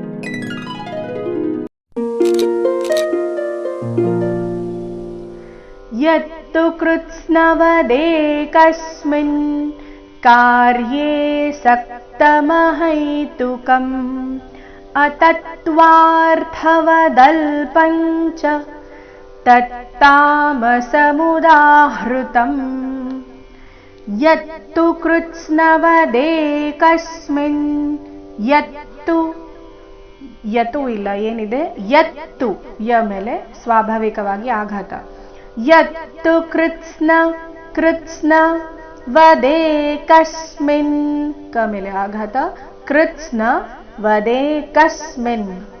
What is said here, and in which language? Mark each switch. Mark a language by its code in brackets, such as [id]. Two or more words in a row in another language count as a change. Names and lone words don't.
[sa] यत्तु कृत्स्नवदेकस्मिन् कार्ये सक्तमहैतुकम् अतत्त्वार्थवदल्पञ्च तत्तामसमुदाहृतम् यत्तु कृत्स्नवदेकस्मिन् यत्तु [kn] ಯತು ಇಲ್ಲ ಏನಿದೆ ಯತ್ತು ಯ ಮೇಲೆ ಸ್ವಾಭಾವಿಕವಾಗಿ ಆಘಾತ [sa] यत्तु कृत्स्न वदेकस्मिन् [kn] ಕ ಮೇಲೆ ಆಘಾತ [sa] कृत्स्न वदेकस्मिन्